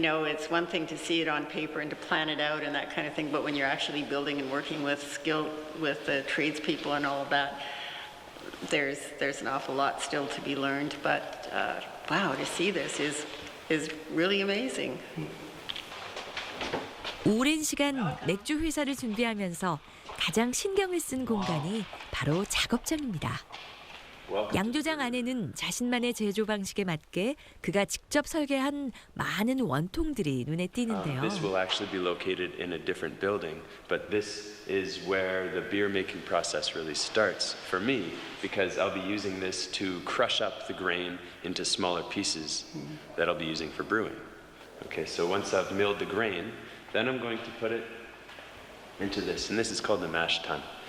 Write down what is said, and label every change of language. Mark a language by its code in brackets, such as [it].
[en] It's one thing to see it on paper and to plan it out and that kind of thing, but when you're actually building and working with the tradespeople and all of that, there's an awful lot still to be learned. But wow, to see this is really amazing. [ko] 오랜 시간 맥주 회사를 준비하면서 가장 신경을 쓴 공간이 바로 작업장입니다. 양조장 안에는 자신만의 제조 방식에 맞게 그가 직접 설계한 많은 원통들이 눈에 띄는데요. [en] This will actually be located in a different building, but this is where the beer making process really starts for me, because I'll be using this to crush up the grain into smaller pieces that I'll be using for brewing. Okay, so once I've milled the grain, then I'm going to put it into this, and this is called the mash tun.